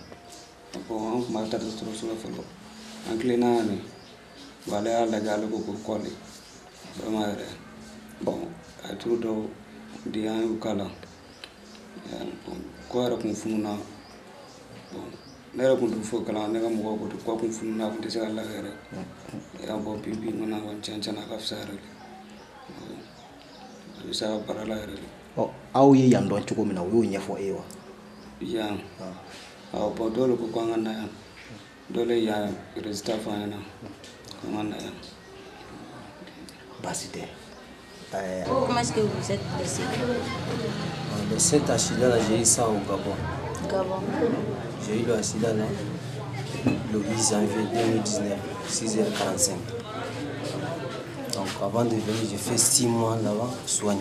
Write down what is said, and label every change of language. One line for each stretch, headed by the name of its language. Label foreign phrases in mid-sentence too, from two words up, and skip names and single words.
Bambara: bon an tun b'a taa dɔgɔtɔrɔso la fɔlɔ an tilenna yan ne bon ale y'a lajɛ ale ko kɔ de vraiment yɛrɛ bon a ye turu dɔw di an y'u k'a la kɔ yɛrɛ kun fununa bon ne yɛrɛ kun tɛ foyi kalama ne ka mɔgɔw ko kɔ kun fununa a kun tɛ se ka lagɛ yɛrɛ y'a bɔ bi n kɔni kɔni tiɲɛ tiɲɛna a ka fisa yɛrɛ de a bɛ se a ka baara la yɛrɛ de aw ye yan dɔn cogo min na o y'o ɲɛfɔ e wa yan bon dole ko ko ngana yan dole ya résultat fa yana ko ngana yan Basité.
French: Comment est-ce que vous êtes blessé? Cet accident-là, j'ai eu ça au Gabon. Gabon. J'ai eu l'accident-là le 8 janvier 2019, 6h45. Donc avant de venir, j'ai fait 6 mois là-bas soigné.